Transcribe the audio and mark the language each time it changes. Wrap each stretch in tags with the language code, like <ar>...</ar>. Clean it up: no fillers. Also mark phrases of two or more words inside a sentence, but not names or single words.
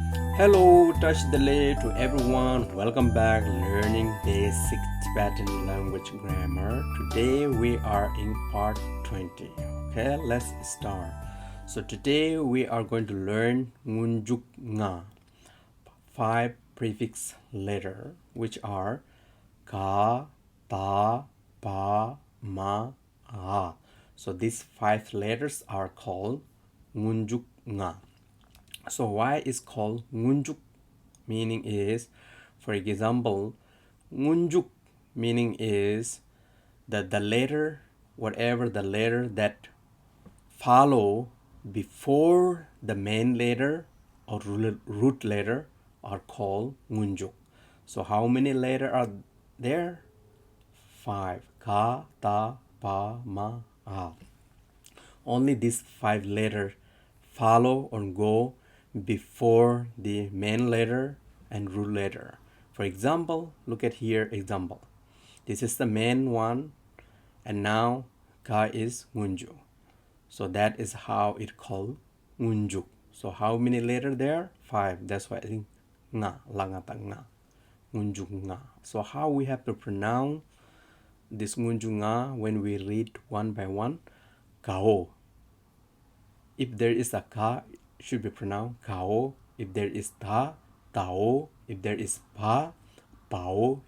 <en>Hello, touch the lay to everyone. Welcome back, learning basic Tibetan language grammar. Today we are in part 20. Okay, let's start. So today we are going to learn</en> <bo>ngunjuk nga,</bo> <en>5 prefix letter, which are ka, ta, pa, ma, a. So these 5 letters are called</en> <bo>ngunjuk nga.</bo> <en>So why is called ngunjuk? Meaning is, for example, ngunjuk meaning is that the letter, whatever the letter that follow before the main letter or root letter are called ngunjuk. So how many letters are there? 5. Ka, ta, pa, ma, a. Only these 5 letters follow or go before the main letter and root letter. For example, look at here example. This is the main one, and now ka is ngunju. So that is how it called ngunjuk. So how many letters there? 5. That's why I think nga,</en> <bo>langata nga, ngunjuk nga.</bo> <en>So how we have to pronounce this</en> <bo>ngunjuk nga</bo> <en>when we read one by one? Kao. If there is a ka, it should be pronounced kao. If there is ta, tao. If there is pa, pao.</en>